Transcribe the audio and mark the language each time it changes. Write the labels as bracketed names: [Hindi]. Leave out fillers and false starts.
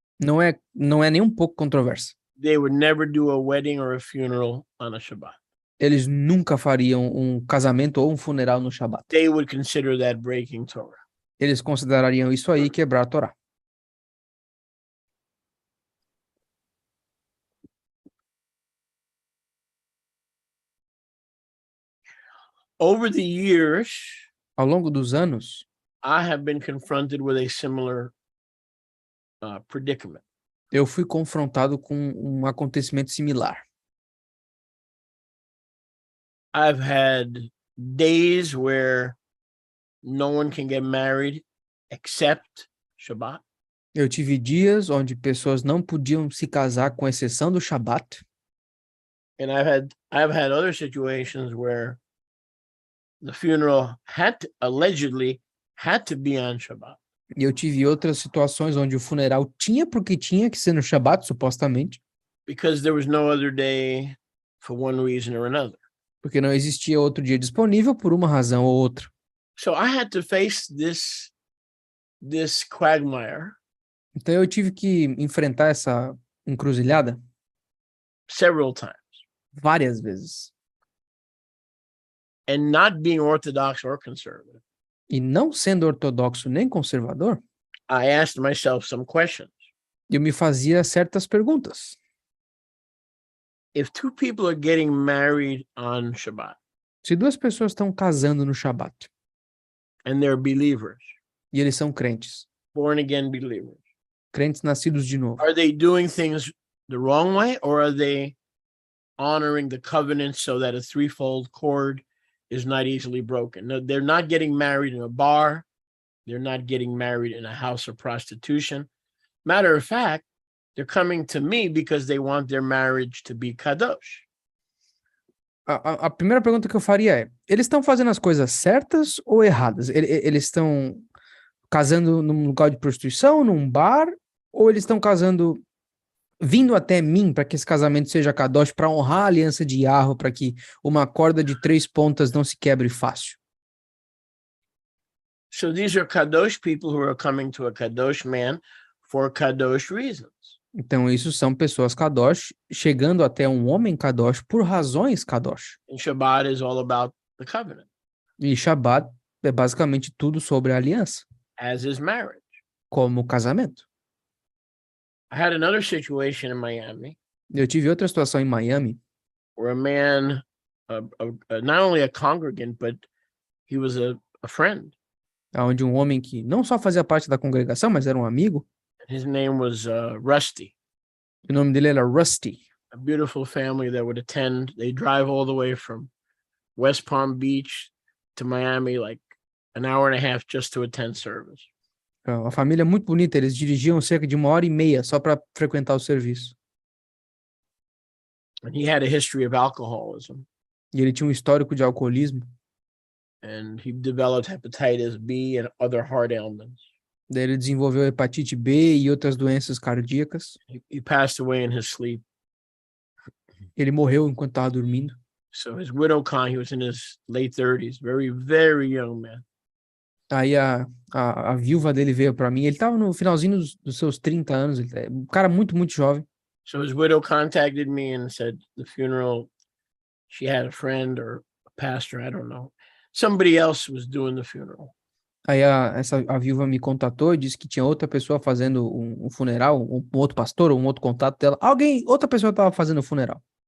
[Portuguese] não é nem um pouco controverso. [English] They would never do a wedding or a funeral on a Shabbat. [Portuguese] Eles nunca fariam um casamento ou um funeral no Shabbat. [English] They would consider that breaking Torah. [Portuguese] Eles considerariam isso aí quebrar a Torá. [English] Over the years, [Portuguese] Ao longo dos anos, [English] I have been confronted with a similar predicament. [Portuguese] eu fui confrontado com um acontecimento similar. [English] I've had days where no one can get married except Shabbat. [Portuguese] Eu tive dias onde pessoas não podiam se casar com exceção do Shabat. [English] And I've had other situations where the funeral allegedly had to be on Shabbat. [Portuguese] E eu tive outras situações onde o funeral tinha porque tinha que ser no Shabat, supostamente, [English] because there was no other day for one reason or another. [Portuguese] porque não existia outro dia disponível por uma razão ou outra. [English] So I had to face this quagmire [Portuguese] Então eu tive que enfrentar essa encruzilhada [English] several times. [Portuguese] várias vezes. [English] And not being orthodox or conservative, [Portuguese] E não sendo ortodoxo nem conservador, [English] I asked myself some questions. [Portuguese] eu me fazia certas perguntas. [English] If two people are getting married on Shabbat [Portuguese] Se duas pessoas estão casando no Shabat [English] and they're believers, [Portuguese] e eles são crentes, [English] born again believers, [Portuguese] crentes nascidos de novo, [English] are they doing things the wrong way, or are they honoring the covenant so that a threefold cord is not easily broken? No, they're not getting married in a bar. They're not getting married in a house of prostitution. Matter of fact, they're coming to me because they want their marriage to be kadosh. [Portuguese] a primeira pergunta que eu faria é: eles estão fazendo as coisas certas ou erradas? Eles estão casando num lugar de prostituição, num bar, ou eles estão casando vindo até mim para que esse casamento seja kadosh, para honrar a aliança de Yahweh, para que uma corda de 3 pontas não se quebre fácil? [English] So these are kadosh people who are coming to a kadosh man for kadosh reasons. [Portuguese] Então, isso são pessoas kadosh chegando até um homem kadosh por razões kadosh. [English] And Shabbat is all about the covenant, [Portuguese] E Shabbat é basicamente tudo sobre a aliança, [English] as is marriage. [Portuguese] como o casamento. [English] I had another situation in Miami [Portuguese] Eu tive outra situação em Miami, [English] where a man, not only a congregant, but he was a friend. [Portuguese] onde um homem que não só fazia parte da congregação, mas era um amigo, [English] His name was Rusty, [Portuguese] o nome dele era Rusty. [English] a beautiful family that would attend. They drive all the way from West Palm Beach to Miami, like an hour and a half just to attend service. [Portuguese] Uma família muito bonita, eles dirigiam cerca de 1h30 só para frequentar o serviço. [English] And he had a history of alcoholism, [Portuguese] E ele tinha um histórico de alcoolismo, [English] and he developed hepatitis B and other heart ailments. [Portuguese] daí ele desenvolveu hepatite B e outras doenças cardíacas. [English] He passed away in his sleep. [Portuguese] Ele morreu enquanto estava dormindo. [English] So his widow he was in his late 30s, very, very young man. [Portuguese] Aí a viúva dele veio para mim, ele estava no finalzinho dos seus 30 anos, ele é um cara muito, muito jovem. [English] So his widow contacted me and said the funeral, she had a friend or a pastor, I don't know. Somebody else was doing the funeral. [Portuguese] Aí a viúva me contatou e disse que tinha outra pessoa fazendo um funeral, um outro pastor, um outro contato dela. Outra pessoa estava fazendo o funeral.